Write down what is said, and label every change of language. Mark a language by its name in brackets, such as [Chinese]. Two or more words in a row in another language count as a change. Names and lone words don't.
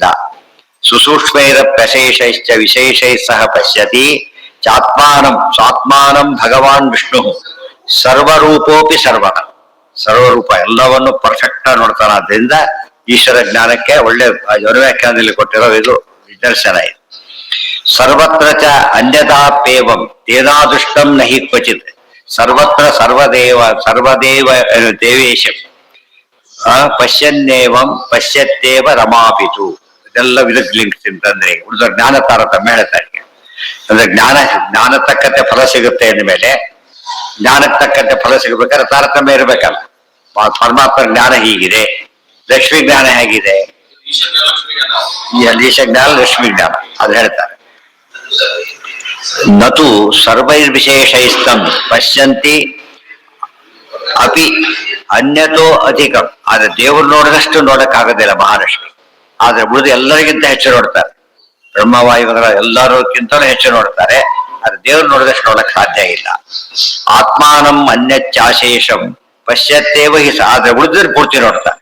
[Sanskrit] ಸುಸೂಕ್ಷ್ಮೈರ ಪ್ರಶೇಷೈಶ್ಚ ವಿಶೇಷೈ ಸಹ ಪಶ್ಯತಿ ಚಾತ್ಮಾನಂ ಸ್ವಾತ್ಮಾನಂ ಭಗವಾನ್ ವಿಷ್ಣು ಸರ್ವರೂಪೋಪಿ ಸರ್ವನ. [Kannada] ಸರ್ವರೂಪ ಎಲ್ಲವನ್ನು ಪರ್ಫೆಕ್ಟ್ ಆಗಿ ನೋಡ್ತಾನೆ. ಆದ್ರಿಂದ ಈಶ್ವರ ಜ್ಞಾನಕ್ಕೆ ಒಳ್ಳೆ ವ್ಯಾಖ್ಯಾನದಲ್ಲಿ ಕೊಟ್ಟಿರೋ ಇದು ನಿದರ್ಶನ ಇದೆ. [Sanskrit] ಸರ್ವತ್ರ ಚ ಅನ್ಯಥಾಪ್ಯೇವಂ ತೇನಾದುಷ್ಟಂ ನಹಿ ಕ್ವಚಿತ್ ಸರ್ವತ್ರ ಸರ್ವದೇವ ದೇವೇಶ ಪಶ್ಯನ್ನೇವಂ ಪಶ್ಯತ್ತೇವ ರಮಾಪಿತು. [Kannada] ಇದೆಲ್ಲ ವಿರುದ್ಧ ಲಿಂಕ್ಸ್ ಅಂತಂದ್ರೆ ಉಳಿದ ಜ್ಞಾನ ತಾರತಮ್ಯ ಹೇಳ್ತಾರೆ. ಅಂದ್ರೆ ಜ್ಞಾನ ತಕ್ಕಂತೆ ಫಲ ಸಿಗುತ್ತೆ ಅಂದ್ಮೇಲೆ ಜ್ಞಾನಕ್ಕೆ ತಕ್ಕಂತೆ ಫಲ ಸಿಗಬೇಕಾದ್ರೆ ತಾರತಮ್ಯ ಇರ್ಬೇಕಲ್ಲ. ಪರಮಾತ್ಮ ಜ್ಞಾನ ಹೀಗಿದೆ, ಲಕ್ಷ್ಮೀ ಜ್ಞಾನ ಹೇಗಿದೆ, ಈಶ ಜ್ಞಾನ ಲಕ್ಷ್ಮೀ ಜ್ಞಾನ ಅದು ಹೇಳ್ತಾರೆ. [Sanskrit] ನತು ಸರ್ವೈರ್ವಿಶೇಷೈಸ್ತಂ ಪಶ್ಯಂತಿ ಅಪಿ ಅನ್ಯತೋ ಅಧಿಕಂ. [Kannada] ಆದ್ರೆ ದೇವರು ನೋಡಿದಷ್ಟು ನೋಡಕ್ಕಾಗೋದಿಲ್ಲ ಮಹಾಲಕ್ಷ್ಮಿ. ಆದ್ರೆ ಉಳಿದು ಎಲ್ಲರಿಗಿಂತ ಹೆಚ್ಚು ನೋಡ್ತಾರೆ. ಬ್ರಹ್ಮವಾಯುಗಳ ಎಲ್ಲರಿಗಿಂತಲೂ ಹೆಚ್ಚು ನೋಡ್ತಾರೆ. ಆದ್ರೆ ದೇವ್ರು ನೋಡಿದಷ್ಟು ನೋಡಕ್ ಸಾಧ್ಯ ಇಲ್ಲ. [Sanskrit] ಆತ್ಮಾನಂ ಅನ್ಯಚ್ಚಾಶೇಷಂ ಪಶ್ಯತ್ತೇವ ಹಿ. [Kannada] ಆದ್ರೆ ಉಳಿದ್ರೆ ಪೂರ್ತಿ ನೋಡ್ತಾರೆ.